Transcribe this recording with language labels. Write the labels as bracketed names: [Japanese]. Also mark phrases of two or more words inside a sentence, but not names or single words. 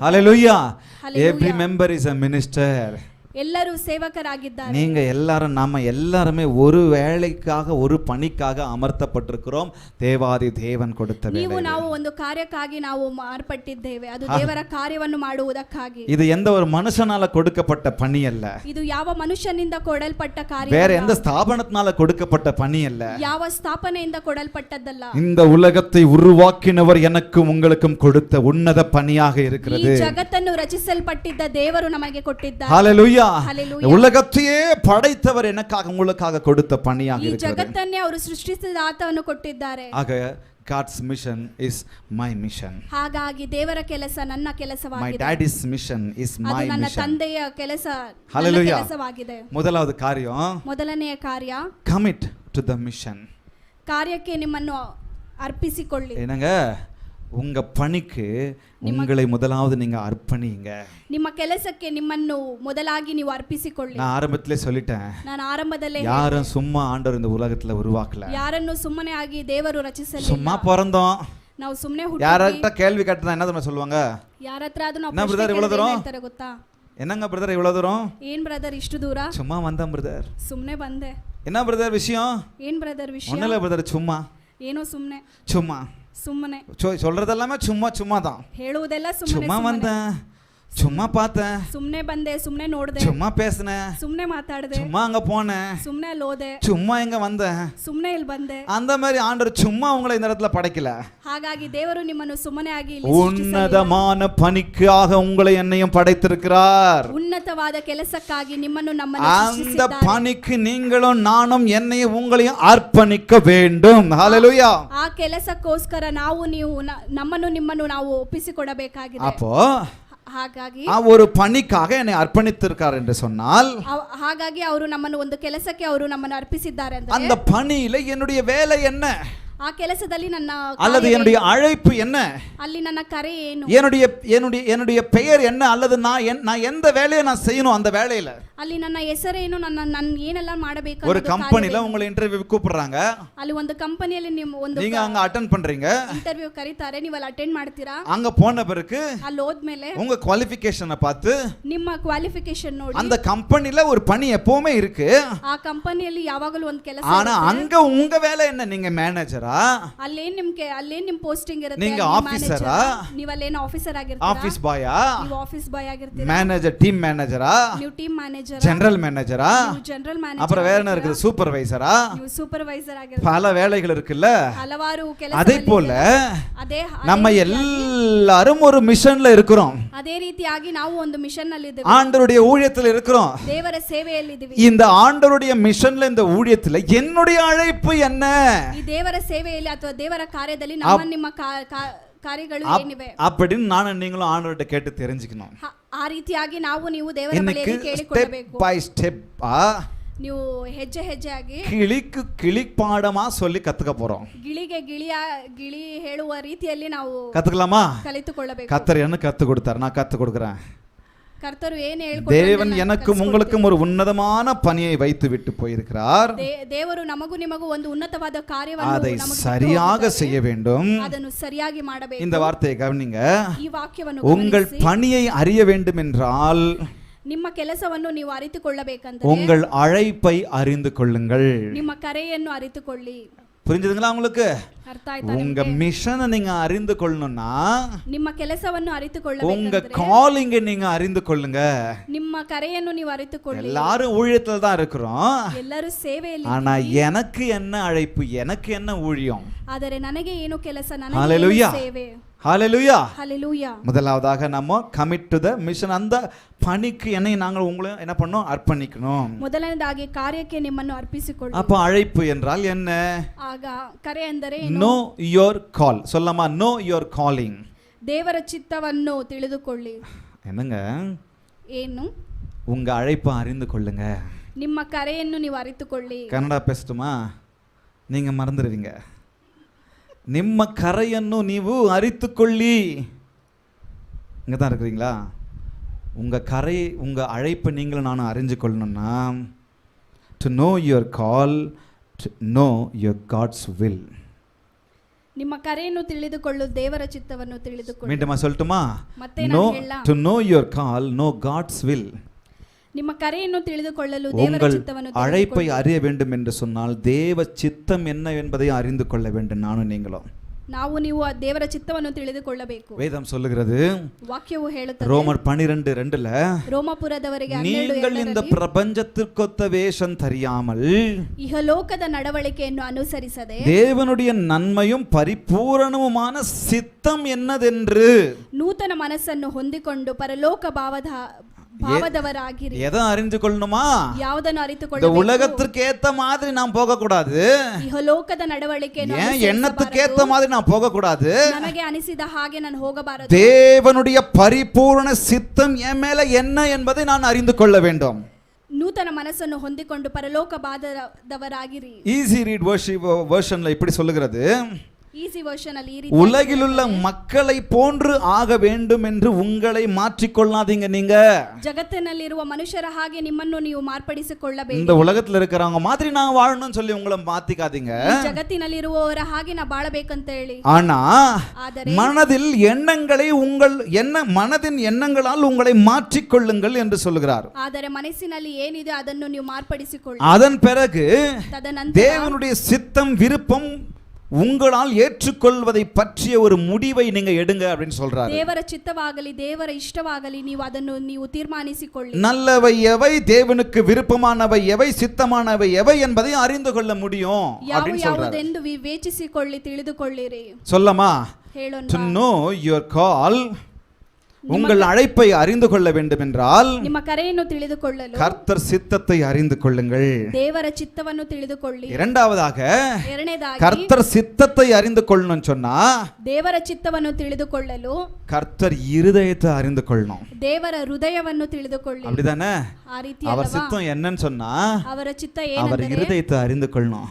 [English] Every member is a minister. [Kannada] ಎಲ್ಲರೂ ಸೇವಕರಾಗಿದ್ದಾರೆ. [Tamil] நீங்க எல்லாரும் நாம எல்லாருமே ஒரு வேலைக்காக ஒரு பணிக்காக அமர்த்தப்பட்டிருக்கிறோம். தேவாதி தேவன் கொடுத்த [Kannada] ನೀವು [Tamil] வேலை. [Kannada] ನಾವು ಒಂದು ಕಾರ್ಯಕ್ಕಾಗಿ ನಾವು ಮಾರ್ಪಟ್ಟಿದ್ದೇವೆ. ಅದು ದೇವರ ಕಾರ್ಯವನ್ನು ಮಾಡುವುದಕ್ಕಾಗಿ. [Tamil] இது எந்த ஒரு மனுஷனால கொடுக்கப்பட்ட பணி அல்ல. [Kannada] ಇದು ಯಾವ ಮನುಷ್ಯನಿಂದ ಕೊಡಲ್ಪಟ್ಟ ಕಾರ್ಯ. [Tamil] வேற எந்த ஸ்தாபனத்தினால கொடுக்கப்பட்ட பணி அல்ல. [Kannada] ಯಾವ ಸ್ಥಾಪನೆಯಿಂದ ಕೊಡಲ್ಪಟ್ಟದ್ದಲ್ಲ. [Tamil] இந்த உலகத்தை உருவாக்கினவர் எனக்கும் உங்களுக்கும் கொடுத்த உன்னத பணியாக [Kannada] ಈ [Tamil] இருக்கிறது. [Kannada] ಜಗತ್ತನ್ನು ರಚಿಸಲ್ಪಟ್ಟಿದ್ದ ದೇವರು ನಮಗೆ ಕೊಟ್ಟಿದ್ದಾರೆ. [English] ஹalleluya. ஹalleluya. [Tamil] உலகத்தையே படைத்தவர் எனக்காக உங்களுக்காக கொடுத்த பணியாக [Kannada] ಈ [Tamil] இருக்கிறது. [Kannada] ಜಗತ್ತನ್ನೇ ಅವರು ಸೃಷ್ಟಿಸಿದ ಆತವನ್ನು ಕೊಟ್ಟಿದ್ದಾರೆ. [English] ஆக God's mission is my mission. [Kannada] ಹಾಗಾಗಿ ದೇವರ ಕೆಲಸ ನನ್ನ [English] My [Kannada] ಕೆಲಸವಾಗಿದೆ. [English] daddy's mission is [Kannada] ಅದು [English] my [Kannada] ನನ್ನ [English] mission. [Kannada] ತಂದೆಯ ಕೆಲಸ ನನ್ನ [English] Hallelujah. [Kannada] ಕೆಲಸವಾಗಿದೆ. [Tamil] முதலாவது காரியம் [Kannada] ಮೊದಲನೆಯ ಕಾರ್ಯ [English] commit to the mission. [Kannada] ಕಾರ್ಯಕ್ಕೆ ನಿಮ್ಮನ್ನು ಅರ್ಪಿಸಿಕೊಳ್ಳಿ. [Tamil] என்னங்க உங்க பணிக்கு உங்களை முதலாவது நீங்க அர்ப்பணிங்க. [Kannada] ನಿಮ್ಮ ಕೆಲಸಕ್ಕೆ ನಿಮ್ಮನ್ನು ಮೊದಲಾಗಿ ನೀವು ಅರ್ಪಿಸಿಕೊಳ್ಳಿ. [Tamil] நான் ஆரம்பத்திலே சொல்லிட்டேன், [Kannada] ನಾನು ಆರಂಭದಲ್ಲೇ [Tamil] யாரும் சும்மா ஆண்டவர் இந்த உலகத்துல உருவாக்கல. [Kannada] ಯಾರನ್ನು ಸುಮ್ಮನೆ ಆಗಿ ದೇವರು ರಚಿಸಲಿಲ್ಲ. [Tamil] சும்மா பிறந்தோம். [Kannada] ನಾವು ಸುಮ್ಮನೆ [Tamil] யார்கிட்ட கேள்வி கேட்டா என்ன தெரியுமா சொல்லுவாங்க? [Kannada] ಯಾರ ಹತ್ರ ಅದು ನಾವು [Tamil] என்ன brother இவ்வளவு தூரம்? [Kannada] ಹೇಳ್ತಾರೆ ಗೊತ್ತಾ? [Tamil] என்னங்க பிரதர் இவ்வளவு தூரம்? [Kannada] ಏನ್ ಬ್ರದರ್ ಇಷ್ಟು ದೂರ? [Tamil] சும்மா வந்தேன் பிரதர். [Kannada] ಸುಮ್ಮನೆ ಬಂದೆ. [Tamil] என்ன பிரதர் விஷயம்? [Kannada] ಏನ್ ಬ್ರದರ್ ವಿಷಯ? [Tamil] ஒண்ணுல பிரதர், சும்மா [Kannada] ಏನೋ ಸುಮ್ಮನೆ [Tamil] சும்மா [Kannada] ಸುಮ್ಮನೆ [Tamil] சொல்றது எல்லாமே சும்மா சும்மா தான். [Kannada] ಹೇಳುವುದೆಲ್ಲ ಸುಮ್ಮನೆ [Tamil] சும்மா வந்தேன், சும்மா பார்த்தேன், [Kannada] ಸುಮ್ಮನೆ ಬಂದೆ, ಸುಮ್ಮನೆ ನೋಡ್ದೆ, [Tamil] சும்மா பேசினேன், [Kannada] ಸುಮ್ಮನೆ ಮಾತಾಡ್ದೆ, [Tamil] சும்மா அங்க போனேன், [Kannada] ಸುಮ್ಮನೆ ಅಲ್ಲಿ ಹೋದೆ, [Tamil] சும்மா இங்க வந்தேன். [Kannada] ಸುಮ್ಮನೆ ಇಲ್ಲಿ ಬಂದೆ. [Tamil] அந்த மாதிரி ஆண்டவர் சும்மா உங்களை இந்த இடத்துல படைக்கல. [Kannada] ಹಾಗಾಗಿ ದೇವರು ನಿಮ್ಮನ್ನು ಸುಮ್ಮನೆ ಆಗಿ ಇಲ್ಲಿ [Tamil] உன்னதமான பணிக்காக உங்களை என்னையும் படைத்திருக்கிறார். [Kannada] ಉನ್ನತವಾದ ಕೆಲಸಕ್ಕಾಗಿ ನಿಮ್ಮನ್ನು ನಮ್ಮನ್ನು [Tamil] அந்த [Kannada] ಸೃಷ್ಟಿಸಿದ್ದಾರೆ. [Tamil] பணிக்கு நீங்களும் நானும் என்னையும் உங்களையும் அர்ப்பணிக்க வேண்டும். [English] ஹalleluya. [Kannada] ಆ ಕೆಲಸಕ್ಕೋಸ್ಕರ ನಾವು ನೀವು ನಮ್ಮನ್ನು ನಿಮ್ಮನ್ನು ನಾವು ಒಪ್ಪಿಸಿಕೊಡಬೇಕಾಗಿದೆ. [Tamil] அப்போ [Kannada] ಹಾಗಾಗಿ [Tamil] ஒரு பணிக்காக என்னை அர்ப்பணித்திருக்கார் என்று சொன்னால், [Kannada] ಹಾಗಾಗಿ ಅವರು ನಮ್ಮನ್ನು ಒಂದು ಕೆಲಸಕ್ಕೆ ಅವರು ನಮ್ಮನ್ನು ಅರ್ಪಿಸಿದ್ದಾರೆ ಅಂದ್ರೆ [Tamil] அந்த பணியில என்னுடைய வேலை என்ன [Kannada] ಆ ಕೆಲಸದಲ್ಲಿ ನನ್ನ [Tamil] அல்லது என்னுடைய அழைப்பு என்ன, [Kannada] ಅಲ್ಲಿ ನನ್ನ ಕರೆ ಏನು, [Tamil] என்னுடைய பெயர் என்ன, அல்லது நான் எந்த வேலையை நான் செய்யணும் அந்த வேலையில. [Kannada] ಅಲ್ಲಿ ನನ್ನ ಹೆಸರೇನು, ನನ್ನ ಏನೆಲ್ಲ ಮಾಡಬೇಕು. [Tamil] ஒரு கம்பெனில உங்களை இன்டர்வியூ கூப்பிடுறாங்க, [Kannada] ಅಲ್ಲಿ ಒಂದು ಕಂಪನಿಯಲ್ಲಿ [Tamil] நீங்க அங்க அட்டெண்ட் பண்றீங்க, [Kannada] ಇಂಟರ್ವ್ಯೂ ಕರೀತಾರೆ, ನೀವು ಅಲ್ಲಿ ಅಟೆಂಡ್ ಮಾಡ್ತೀರಾ. [Tamil] அங்க போன பிறகு [Kannada] ಅಲ್ಲಿ ಹೋದ್ಮೇಲೆ [Tamil] உங்க குவாலிஃபிகேஷனை பார்த்து [Kannada] ನಿಮ್ಮ ಕ್ವಾಲಿಫಿಕೇಶನ್ ನೋಡಿ, [Tamil] அந்த கம்பெனில ஒரு பணி எப்பவுமே இருக்கு, [Kannada] ಆ ಕಂಪನಿಯಲ್ಲಿ ಯಾವಾಗಲೂ ಒಂದು ಕೆಲಸ [Tamil] ஆனா அங்க உங்க வேலை என்ன? நீங்க மேனேஜரா, [Kannada] ಅಲ್ಲೇನ್ ನಿಮ್ ಪೋಸ್ಟಿಂಗ್ ಇರುತ್ತೆ, [Tamil] நீங்க ஆபீசரா, [Kannada] ನೀವು ಅಲ್ಲೇನು ಆಫೀಸರ್ ಆಗಿರ್ತೀರಾ, [English] office boy, [Kannada] ನೀವು [English] office boy [Kannada] ಆಗಿರ್ತೀರಾ, [Tamil] மேனேஜர், [English] team manager, [Kannada] ನೀವು [English] team manager, general manager, [Kannada] ನೀವು [English] general manager, [Tamil] அப்புறம் வேற என்ன இருக்குது, சூப்பர்வைசரா, [Kannada] ನೀವು ಸೂಪರ್ವೈಸರ್ ಆಗಿರ್ತೀರಾ. [Tamil] பல வேலைகள் இருக்குல்ல. [Kannada] ಹಲವಾರು ಕೆಲಸ. [Tamil] அதே போல [Kannada] ಅದೇ [Tamil] நம்ம எல்லாரும் ஒரு மிஷன்ல இருக்கிறோம். [Kannada] ಅದೇ ರೀತಿಯಾಗಿ ನಾವು ಒಂದು ಮಿಷನ್ ನಲ್ಲಿ ಇದ್ದೇವೆ, [Tamil] ஆண்டவருடைய ஊழியத்தில் இருக்கிறோம். [Kannada] ದೇವರ ಸೇವೆಯಲ್ಲಿ ಇದ್ದೀವಿ. [Tamil] இந்த ஆண்டவருடைய மிஷன்ல, இந்த ஊழியத்துல என்னுடைய அழைப்பு என்ன? [Kannada] ಈ ದೇವರ ಸೇವೆಯಲ್ಲಿ ಅಥವಾ ದೇವರ ಕಾರ್ಯದಲ್ಲಿ ನಿಮ್ಮ ಕಾರ್ಯಗಳು ಏನಿವೆ [Tamil] அப்படின்னு நானும் நீங்களும் ஆண்டவர்கிட்ட கேட்டு தெரிஞ்சுக்கணும். [Kannada] ಆ ರೀತಿಯಾಗಿ ನಾವು ನೀವು ದೇವರ ಬಳಿಯಲ್ಲಿ ಕೇಳಿಕೊಳ್ಳಬೇಕು. [English] step by step [Kannada] ನೀವು ಹೆಜ್ಜೆ ಹೆಜ್ಜೆಯಾಗಿ [Tamil] கிளி பாடமா சொல்லி கத்துக்க போறோம். [Kannada] ಗಿಳಿ ಹೇಳುವ ರೀತಿಯಲ್ಲಿ ನಾವು [Tamil] கத்துக்கலாமா? [Kannada] ಕಲಿತುಕೊಳ್ಳಬೇಕು. [Tamil] கர்த்தர் என்ன கத்து கொடுத்தார், நான் கத்து கொடுக்கிறேன். [Kannada] கர்த்தர் ಏನು [Tamil] தேவன் எனக்கும் உங்களுக்கும் ஒரு உன்னதமான பணியை வைத்து விட்டு போயிருக்கிறார். [Kannada] ದೇವರು ನಮಗೂ ನಿಮಗೂ ಒಂದು ಉನ್ನತವಾದ ಕಾರ್ಯವನ್ನು [Tamil] அதை சரியாக செய்ய வேண்டும். [Kannada] ಅದನ್ನು ಸರಿಯಾಗಿ ಮಾಡಬೇಕು. [Tamil] இந்த வார்த்தையை கவனிங்க. [Kannada] ಈ ವಾಕ್ಯವನ್ನು [Tamil] உங்கள் பணியை அறிய வேண்டும் என்றால், [Kannada] ನಿಮ್ಮ ಕೆಲಸವನ್ನು ನೀವು ಅರಿತುಕೊಳ್ಳಬೇಕಂದ್ರೆ [Tamil] உங்கள் அழைப்பை அறிந்து கொள்ளுங்கள். [Kannada] ನಿಮ್ಮ ಕರೆಯನ್ನು ಅರಿತುಕೊಳ್ಳಿ. [Tamil] புரிஞ்சுதுங்களா உங்களுக்கு? [Kannada] ಅರ್ಥ ಆಯ್ತಾ? [Tamil] உங்க மிஷனை நீங்க அறிந்து கொள்ளணும்னா, [Kannada] ನಿಮ್ಮ ಕೆಲಸವನ್ನು [Tamil] உங்க [Kannada] ಅರಿತುಕೊಳ್ಳಬೇಕಂದ್ರೆ [Tamil] காலிங்க நீங்க அறிந்து கொள்ளுங்க. [Kannada] ನಿಮ್ಮ ಕರೆಯನ್ನು ನೀವು ಅರಿತುಕೊಳ್ಳಿ. [Tamil] எல்லாரும் ஊழியத்துல தான் இருக்கிறோம், [Kannada] ಎಲ್ಲರೂ ಸೇವೆಯಲ್ಲಿ. [Tamil] ஆனா எனக்கு என்ன அழைப்பு, எனக்கு என்ன ஊழியம்? [Kannada] ಆದರೆ ನನಗೆ ಏನು ಕೆಲಸ, ನನಗೆ [English] ஹalleluya, [Kannada] ಏನು ಸೇವೆ. [English] ஹalleluya, ஹalleluya. முதலாவதாக நம்ம commit to the mission. [Tamil] அந்த பணிக்கு என்னை நாங்கள் உங்களையும் என்ன பண்ணோம்? அர்ப்பணிக்கணும். [Kannada] ಮೊದಲನೇದಾಗಿ ಕಾರ್ಯಕ್ಕೆ ನಿಮ್ಮನ್ನು ಅರ್ಪಿಸಿಕೊಳ್ಳಿ. [Tamil] அப்ப அழைப்பு என்றால் என்ன? [Kannada] ಆಗ ಕರೆ ಎಂದರೆ [English] know your call. சொல்லலாமா? know your calling. [Kannada] ದೇವರ ಚಿತ್ತವನ್ನು ತಿಳಿದುಕೊಳ್ಳಿ. [Tamil] என்னங்க? [Kannada] ಏನು? [Tamil] உங்க அழைப்பை அறிந்து கொள்ளுங்க. [Kannada] ನಿಮ್ಮ ಕರೆಯನ್ನು ನೀವು ಅರಿತುಕೊಳ್ಳಿ. [Tamil] ಕನ್ನಡ பேசட்டுமா? நீங்க மறந்துடுவீங்க. [Kannada] ನಿಮ್ಮ ಕರೆಯನ್ನು ನೀವು ಅರಿತುಕೊಳ್ಳಿ. [Tamil] இங்கே தான் இருக்கிறீங்களா? உங்கள் அழைப்பை நீங்களும் நானும் அறிஞ்சு கொள்ளணும்னா, [English] to know your call, to know your God's will. [Kannada] ನಿಮ್ಮ ಕರೆಯನ್ನು ತಿಳಿದುಕೊಳ್ಳು, ದೇವರ ಚಿತ್ತವನ್ನು ತಿಳಿದುಕೊಳ್ಳು. [Tamil] மீண்டுமா சொல்லட்டுமா? [Kannada] ಮತ್ತೆ [English] நோ [Kannada] ನಾನು ಹೇಳலாம். [English] to know your call, know God's will. [Kannada] ನಿಮ್ಮ ಕರೆಯನ್ನು ತಿಳಿದುಕೊಳ್ಳಲು ದೇವರ [Tamil] உங்கள் [Kannada] ಚಿತ್ತವನ್ನು [Tamil] அழைப்பை அறிய வேண்டும் என்று சொன்னால் தேவ சித்தம் என்ன என்பதை அறிந்து கொள்ள வேண்டும் நானும் நீங்களும். [Kannada] ನೀವು ಆ ದೇವರ ಚಿತ್ತವನ್ನು ತಿಳಿದುಕೊಳ್ಳಬೇಕು. [Tamil] வேதம் சொல்லுகிறது, [Kannada] ವಾಕ್ಯವು ಹೇಳುತ್ತದೆ, [Tamil] ரோமர் 12:2 [Kannada] ರೋಮಾಪುರದವರಿಗೆ [Tamil] நீங்கள் இந்த பிரபஞ்சத்திற்கொத்த வேஷம் தெரியாமல் [Kannada] ಇಹಲೋಕದ ನಡವಳಿಕೆಯನ್ನು ಅನುಸರಿಸದೆ [Tamil] தேவனுடைய நன்மையும் பரிபூரணமுமான சித்தம் என்னதென்று [Kannada] ನೂತನ ಮನಸ್ಸನ್ನು ಹೊಂದಿಕೊಂಡು ಪರಲೋಕ ಭಾವದವರಾಗಿರಿ. [Tamil] எதை அறிந்து கொள்ளணுமா? [Kannada] ಯಾವುದನ್ನು [Tamil] இந்த [Kannada] ಅರಿತುಕೊಳ್ಳಬೇಕು? [Tamil] உலகத்திற்கு ஏத்த மாதிரி நாம் போக கூடாது. [Kannada] ಇಹಲೋಕದ ನಡವಳಿಕೆಯನ್ನು [Tamil] ஏன் எண்ணத்துக்கு ஏத்த மாதிரி நாம் போக கூடாது. [Kannada] ನನಗೆ ಅನಿಸಿದ ಹಾಗೆ ನಾನು ಹೋಗಬಾರದು. [Tamil] தேவனுடைய பரிபூரண சித்தம் என் மேல என்ன என்பதை நான் அறிந்து கொள்ள வேண்டும். [Kannada] ನೂತನ ಮನಸ್ಸನ್ನು ಹೊಂದಿಕೊಂಡು ಪರಲೋಕ ಭಾವದವರಾಗಿರಿ. [English] easy read version இப்படி சொல்லுகிறது, easy version [Kannada] ಅಲ್ಲಿ ಈ ರೀತಿ, [Tamil] உலகிலுள்ள மக்களை போன்று ஆக வேண்டும் என்று உங்களை மாற்றிக்கொள்ளாதீங்க. நீங்க [Kannada] ಜಗತ್ತಿನಲ್ಲಿರುವ ಮನುಷ್ಯರ ಹಾಗೆ ನಿಮ್ಮನ್ನು ನೀವು ಮಾರ್ಪಡಿಸಿಕೊಳ್ಳಬೇಕು. [Tamil] இந்த உலகத்துல இருக்கிறவங்க மாதிரி நான் வாழணும்னு சொல்லி உங்களை மாத்திக்காதீங்க. [Kannada] ಜಗತ್ತಿನಲ್ಲಿರುವವರ ಹಾಗೆ ನಾ ಬಾಳಬೇಕಂತ ಹೇಳಿ. [Tamil] ஆனா [Kannada] ಆದರೆ [Tamil] மனதில் எண்ணங்களை மனதின் எண்ணங்களால் உங்களை மாற்றிக்கொள்ளுங்கள் என்று சொல்லுகிறார். [Kannada] ಆದರೆ ಮನಸ್ಸಿನಲ್ಲಿ ಏನಿದೆ ಅದನ್ನು ನೀವು ಮಾರ್ಪಡಿಸಿಕೊಳ್ಳಿ. [Tamil] அதன் பிறகு [Kannada] ತದನಂತರ [Tamil] தேவனுடைய சித்தம் விருப்பம் உங்களால் ஏற்றுக்கொள்வதை பற்றிய ஒரு முடிவை நீங்க எடுங்க அப்படின்னு சொல்றாரு. [Kannada] ದೇವರ ಚಿತ್ತವಾಗಲಿ ದೇವರ ಇಷ್ಟವಾಗಲಿ ನೀವು ಅದನ್ನು ನೀವು ತೀರ್ಮಾನಿಸಿಕೊಳ್ಳಿ. [Tamil] நல்லவை எவை, தேவனுக்கு விருப்பமானவை எவை, சித்தமானவை எவை என்பதை அறிந்து கொள்ள முடியும் அப்படின்னு சொல்றாரு. [Kannada] ಯಾವುದೆಂದು ವಿವೇಚಿಸಿಕೊಳ್ಳಿ, ತಿಳಿದುಕೊಳ್ಳಿರಿ. [Tamil] சொல்லமா? [Kannada] ಹೇಳೋಣ. [English] To know your call, [Tamil] உங்கள் அழைப்பை அறிந்து கொள்ள வேண்டும் என்றால் [Kannada] ನಿಮ್ಮ ಕರೆಯನ್ನು ತಿಳಿದುಕೊಳ್ಳಲು [Tamil] கர்த்தர் சித்தத்தை அறிந்து கொள்ளுங்கள். [Kannada] ದೇವರ ಚಿತ್ತವನ್ನು ತಿಳಿದುಕೊಳ್ಳಿ. [Tamil] இரண்டாவதாக [Kannada] ಎರಡನೇದಾಗಿ [Tamil] கர்த்தர் சித்தத்தை அறிந்து கொள்ளணும்னு சொன்னா [Kannada] ದೇವರ ಚಿತ್ತವನ್ನು ತಿಳಿದುಕೊಳ್ಳಲು [Tamil] கர்த்தர் இருதயத்தை அறிந்து கொள்ளணும். [Kannada] ದೇವರ ಹೃದಯವನ್ನು ತಿಳಿದುಕೊಳ್ಳಿ. [Tamil] அப்படிதானே? [Kannada] ಆ ರೀತಿ [Tamil] அவர் சித்தம் என்னன்னு சொன்னா [Kannada] ಅವರ ಚಿತ್ತ [Tamil] அவர் [Kannada] ಏನೆಂದರೆ [Tamil] இருதயத்தை அறிந்து கொள்ளணும்.